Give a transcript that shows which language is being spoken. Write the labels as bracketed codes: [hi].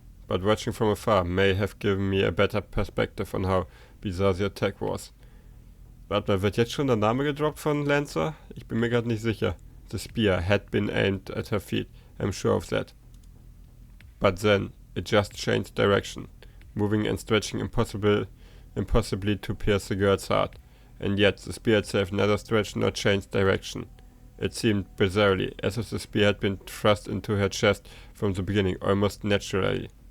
[en] But watching from afar may have given me a better perspective on how bizarre the attack was. [de] Warte mal, wird jetzt schon der Name gedroppt von Lancer? Ich bin mir gerade nicht sicher. [en] The spear had been aimed at her feet. I'm sure of that. But then, it just changed direction, moving and stretching impossibly to pierce the girl's heart. And yet, the spear itself neither stretched nor changed direction. It seemed bizarrely, as if the spear had been thrust into her chest from the beginning, almost naturally.